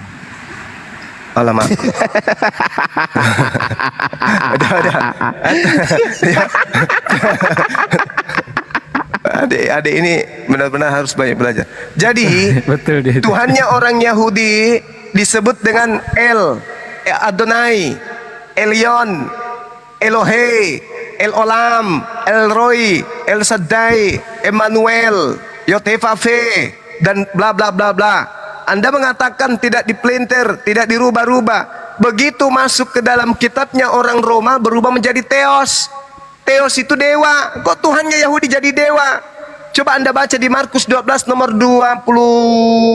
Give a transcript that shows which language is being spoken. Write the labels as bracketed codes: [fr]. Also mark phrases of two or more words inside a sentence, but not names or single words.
[id] Alamak. Udah. Adik ini benar-benar harus banyak belajar. Jadi Betul dia. Tuhannya orang Yahudi disebut dengan Adonai, Elyon, Elohe, El Olam, El Roy, El Shaddai, Emmanuel, Yotefave, dan bla bla bla bla. Anda mengatakan tidak dipelintir, tidak dirubah-rubah. Begitu masuk ke dalam kitabnya orang Roma berubah menjadi Theos. Theos itu dewa. Kok Tuhannya Yahudi jadi dewa? Coba Anda baca di Markus 12 nomor 29.